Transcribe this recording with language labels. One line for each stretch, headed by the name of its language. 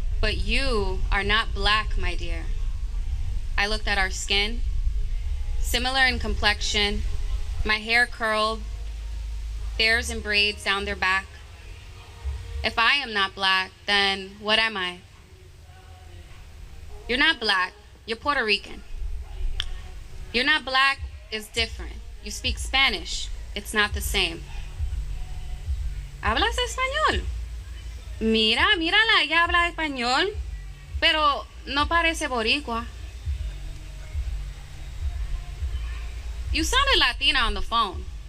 English: But you are not black, my dear. I looked at our skin, similar in complexion, my hair curled, theirs in braids down their back. If I am not black, then what am I? You're not black, you're Puerto Rican. You're not black is different. You speak Spanish, it's not the same.
Spanish: ¿Hablas español? Mírala, ella habla español, pero no parece boricua.
English: You sounded Latina on the phone.